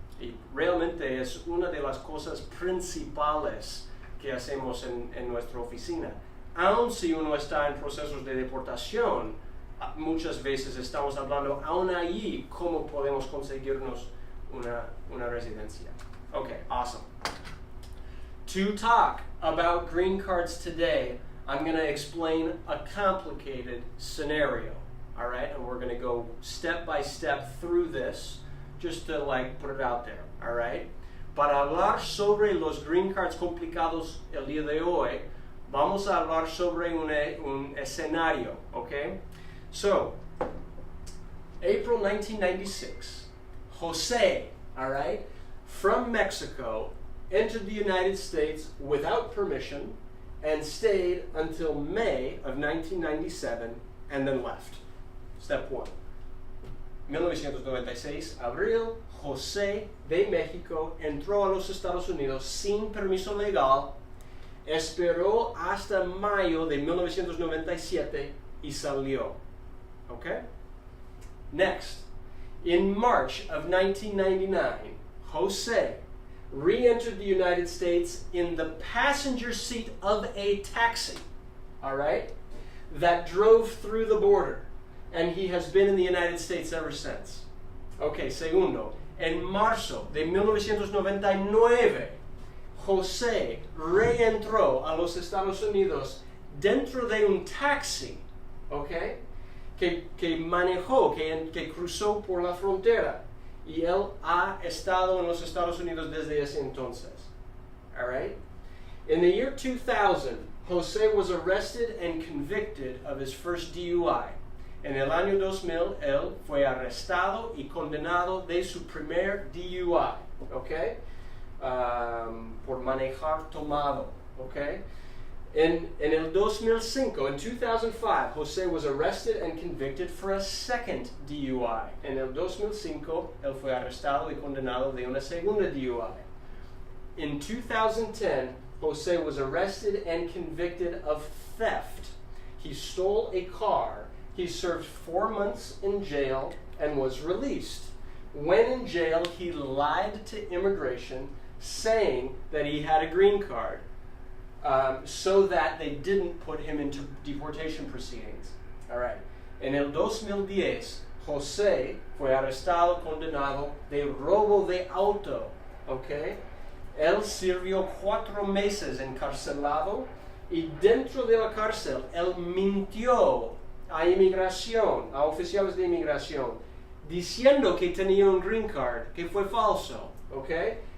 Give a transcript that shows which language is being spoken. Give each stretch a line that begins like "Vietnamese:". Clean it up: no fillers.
Spanish: Y realmente es una de las cosas principales que hacemos en nuestra oficina. Aun si uno está en procesos de deportación, muchas veces estamos hablando aún allí cómo podemos conseguirnos una residencia.
English: Okay, awesome. To talk about green cards today, I'm going to explain a complicated scenario. all right? And we're going to go step by step through this just to like put it out there, all right?
Spanish: Para hablar sobre los green cards complicados el día de hoy, vamos a hablar sobre un escenario, okay?
English: So, April 1996, Jose, all right, from Mexico, entered the United States without permission and stayed until May of 1997 and then left. Step 1.
Spanish: 1996, abril, José de México entró a los Estados Unidos sin permiso legal, esperó hasta mayo de 1997 y salió. Okay?
English: Next, in March of 1999, José re-entered the United States in the passenger seat of a taxi, all right, that drove through the border, and he has been in the United States ever since.
Spanish: Okay, segundo, en marzo de 1999, José reentró a los Estados Unidos dentro de un taxi, okay, que manejó, que cruzó por la frontera. Y él ha estado en los Estados Unidos desde ese entonces. All right?
English: In the year 2000, José was arrested and convicted of his first DUI.
Spanish: En el año 2000, él fue arrestado y condenado de su primer DUI. Okay? Por manejar tomado. Okay?
English: In el 2005, in 2005, José was arrested and convicted for a second DUI.
Spanish: En el 2005, él fue arrestado y condenado de una segunda DUI.
English: In 2010, José was arrested and convicted of theft. He stole a car. He served 4 months in jail and was released. When in jail, he lied to immigration, saying that he had a green card. So that they didn't put him into deportation proceedings. All right.
Spanish: En el 2010, José fue arrestado, condenado de robo de auto. Okay. Él sirvió 4 meses encarcelado y dentro de la cárcel él mintió a inmigración, a oficiales de inmigración, diciendo que tenía un green card, que fue falso. Okay.